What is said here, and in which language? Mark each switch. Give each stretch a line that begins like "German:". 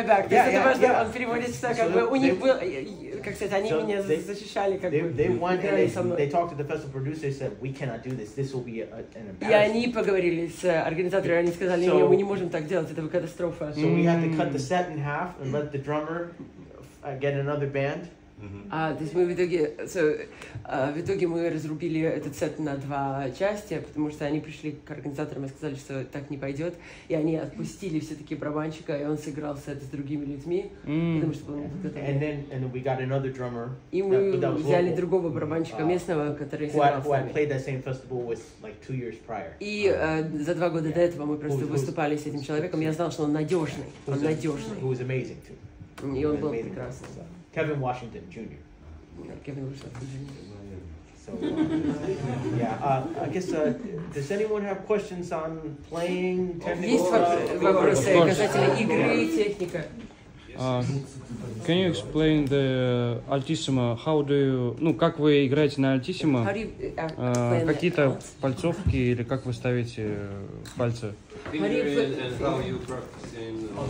Russian: Это важно, он переводит сюда, как бы у них был, как сказать, они меня защищали, как бы.
English: They talked to the festival producer. They said, "We cannot do this. This will be an embarrassment."
Russian: И они поговорили с организаторами, они сказали, нет, мы не можем так делать, это катастрофа.
English: So we had to cut the set in half and let the drummer get another band.
Russian: То есть мы в итоге мы разрубили этот сет на 2 части, потому что они пришли к организаторам и сказали, что так не пойдет, и они отпустили все-таки барабанщика, и он сыграл сет с другими людьми, потому что был подготовлен.
English: And we got another drummer.
Russian: И мы взяли другого барабанщика местного, который сыграл с нами.
English: Who I played that same festival with like 2 years prior.
Russian: И за 2 года до этого мы просто выступали с этим человеком, я знал, что он надежный,
English: Who was amazing too.
Russian: И он был прекрасный.
English: Kevin Washington Jr. Kevin Washington Jr. So, Yeah, I guess, does anyone have questions on playing, technical
Russian: есть
English: stuff?
Russian: вопросы касательно игры, техника?
English: Can you explain the altissimo? How do you,
Russian: ну, как вы играете на altissimo?
English: How do you play
Russian: Какие-то пальцовки или как вы ставите пальцы?
English: Fingering and how you practicing